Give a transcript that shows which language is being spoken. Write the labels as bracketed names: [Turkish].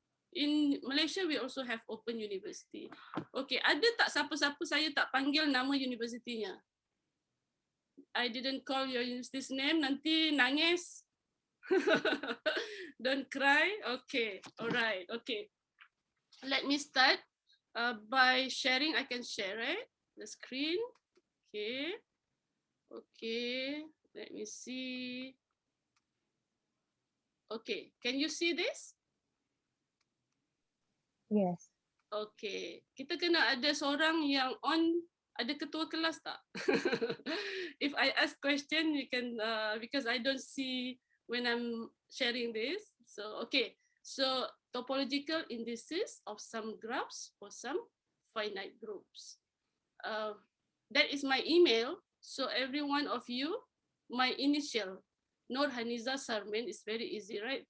[English] In Malaysia, we also have open university. [Malay] Okay, ada tak siapa-siapa saya tak panggil nama universitinya? [English] I didn't call your university's name, [Malay] nanti nangis. [English] Don't cry. Okay, alright, okay. Let me start by sharing. I can share, right? The screen. Okay. Okay, let me see. Okay, can you see this? Yes. [Malay] Okay, kita kena ada seorang yang on, ada ketua kelas tak? [English] If I ask question, you can, because I don't see when I'm sharing this. So, okay, So topological indices of some graphs or some finite groups. That is my email. So every one of you, my initial, Nur Haniza Sarmin, is very easy, right?